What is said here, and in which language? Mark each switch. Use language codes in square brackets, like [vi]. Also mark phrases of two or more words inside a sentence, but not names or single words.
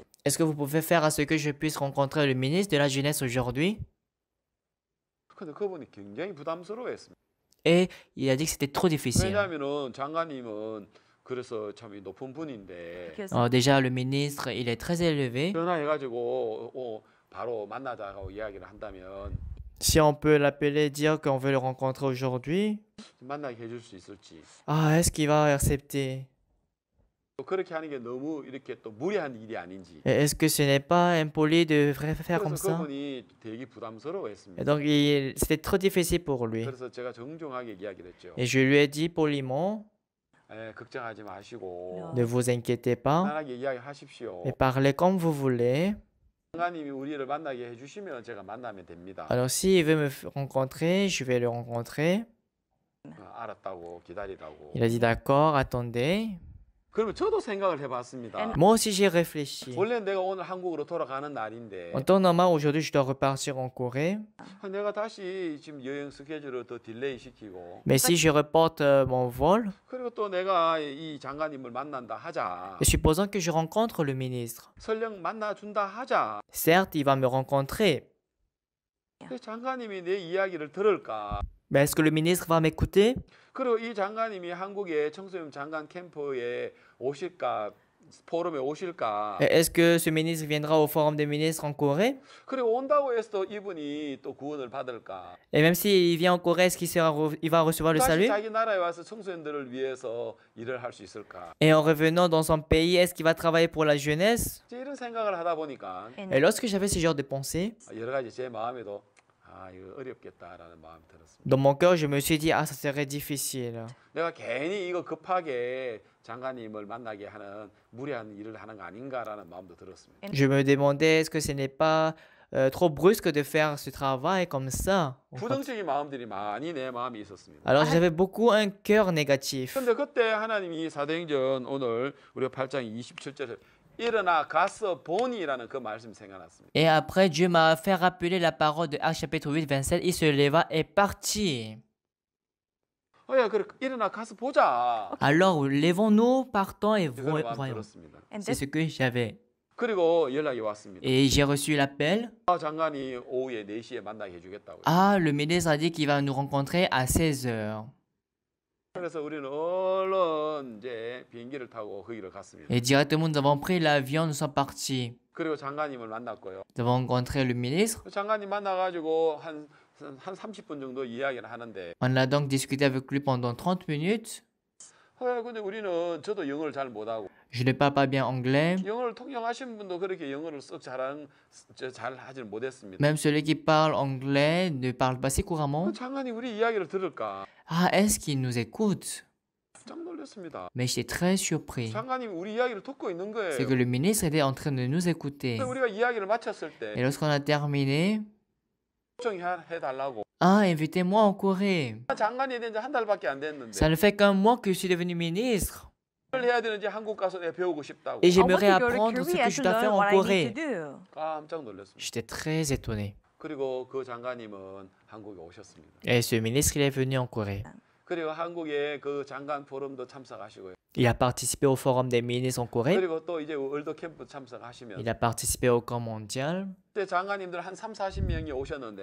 [fr] est-ce que vous pouvez faire à ce que je puisse rencontrer le ministre de la jeunesse aujourd'hui? [ko] 근데 그분이 굉장히 부담스러워했습니다. [fr] Et il a dit que c'était trop difficile. [ko] 왜냐하면은 장관님은 그래서 참 높은 분인데 [fr] Alors déjà, le ministre, il est très élevé. [ko] 전화해가지고 바로 만나자고 이야기를 한다면 [fr] Si on peut l'appeler, dire qu'on veut le rencontrer aujourd'hui, [ko] 만나게 해줄 수 있을지. [fr] ah, est-ce qu'il va accepter? [ko] 또 그렇게 하는 게 너무 이렇게 또 무리한 일이 아닌지. [fr] Et est-ce que ce n'est pas impoli de faire comme [ko] 그래서 [fr] ça? [ko] 그분이 되게 부담스러워했습니다. [fr] Et donc, c'était trop difficile pour lui. [ko] 그래서 제가 정중하게 이야기를 했죠. [fr] Et je lui ai dit poliment, [ko] 걱정하지 마시고 [fr] ne vous inquiétez pas, [ko] 편하게 이야기하십시오. [fr] et parlez comme vous voulez. [ko] 장관님이 우리를 만나게 해주시면 제가 만나면 됩니다. [fr] Alors, s'il veut me rencontrer, je vais le rencontrer. [ko] 알았다고 기다리라고. [fr] Il a dit d'accord, attendez. [ko] 그러면 저도 생각을 해봤습니다. [fr] Moi aussi, j'ai réfléchi. [ko] 원래 내가 오늘 한국으로 돌아가는 날인데 [fr] En temps normal, aujourd'hui, je dois repartir en Corée. [ko] 내가 다시 지금 여행 스케줄을 더 딜레이 시키고 [fr] Mais si je reporte mon vol, [ko] 그리고 또 내가 이 장관님을 만난다 하자. [fr] et supposons que je rencontre le ministre. [ko] 설령 만나준다 하자. [fr] Certes, il va me rencontrer. [ko] 근데 장관님이 내 이야기를 들을까? [fr] Mais est-ce que le ministre va m'écouter? [ko] 그리고 이 장관님이 한국의 청소년 장관 캠프에 오실까? 포럼에 오실까? [fr] Et est-ce que ce ministre viendra au forum des ministres en Corée? [ko] 그리고 온다고 해서 또 이분이 또 구원을 받을까? [fr] Et même s'il vient en Corée, est-ce il va recevoir le [ko] 다시 [fr] salut? [ko] 자기 나라에 와서 청소년들을 위해서 일을 할 수 있을까? [fr] Et en revenant dans son pays, est-ce qu'il va travailler pour la jeunesse? [ko] 이제 이런 생각을 하다 보니까 [fr] Et lorsque j'avais ce genre de pensée, [ko] 여러 가지 제 마음에도 이거 어렵겠다라는 마음이 들었습니다. [fr] dans mon cœur, je me suis dit, ah, ça serait difficile. [ko] 내가 괜히 이거 급하게 장관님을 만나게 하는 무리한 일을 하는 거 아닌가라는 마음도 들었습니다. [fr] Je me demandais, est-ce que ce n'est pas trop brusque de faire ce travail comme ça? [ko] 부정적인 마음들이 많이 내 마음에 있었습니다. [fr] Alors j'avais beaucoup un cœur négatif. [ko] 근데 그때 하나님이 사도행전 오늘 우리가 8장 27절에 일어나 가서 보니라는 그 말씀이 생각났습니다. [fr] Et après, Dieu m'a fait rappeler la parole de Actes chapitre 8, 27. Il se leva et partit. [ko] 야, 그래 일어나 가서 보자. [fr] Alors, levons-nous, partons et [ko] 그런 마음 [fr] voyons. [ko] 들었습니다. [fr] C'est ce que j'avais. [ko] 그리고 연락이 왔습니다. [fr] Et j'ai reçu l'appel. [ko] 장관이 오후에 4시에 만나게 해주겠다고요. [fr] Ah, le ministre a dit qu'il va nous rencontrer à 16 heures. [ko] 그래서 우리는 얼른 이제 비행기를 타고 거기를 갔습니다. [fr] Et directement, nous avons pris l'avion, nous sommes partis. [ko] 그리고 장관님을 만났고요. [fr] Nous avons rencontré le ministre. [ko] 장관님 만나가지고 한 30분 정도 이야기를 하는데 [fr] On a donc discuté avec lui pendant 30 minutes. [ko] 근데 우리는 저도 영어를 잘 못하고 [fr] Je ne parle pas bien anglais. [ko] 영어를 통역하신 분도 그렇게 영어를 썩 잘 하지는 못했습니다. [fr] Même celui qui parle anglais ne parle pas si couramment. [ko] 장관이 우리 이야기를 들을까 [fr] Ah, est-ce qu'il nous écoute? [ko] 깜짝 놀랐습니다. [fr] Mais j'étais très surpris. [ko] 장관님이 우리 이야기를 듣고 있는 거예요. [fr] C'est que le ministre était en train de nous écouter. [ko] 근데 우리가 이야기를 마쳤을 [fr] Et [ko] 때 [fr] lorsqu'on a terminé, [ko] 초청해달라고 [fr] ah, invitez-moi en Corée. [ko] 장관이 된 지 한 달밖에 안 됐는데 [fr] Ça ne fait qu'un mois que je suis devenu ministre. [ko] 뭘 해야 되는지 한국 가서 내가 배우고 싶다고 [fr] Et [en] I want [fr] j'aimerais [en] to go to [fr] apprendre ce [en] Korea [fr] que je [en] to [fr] dois [en] learn [fr] faire en [en] what I need [fr] Corée. [en] to do. [ko] 깜짝 놀랐습니다. [fr] J'étais très étonné. [ko] 그리고 그 장관님은 한국에 오셨습니다. [fr] Et ce ministre, il est venu en Corée. [ko] 그리고 한국에 그 장관 포럼도 참석하시고요. [fr] Il a participé au forum des ministres en Corée. [ko] 그리고 또 이제 월드 캠프 참석하시면 [fr] Il a participé au camp mondial. [ko] 그때 장관님들 한 40명이 오셨는데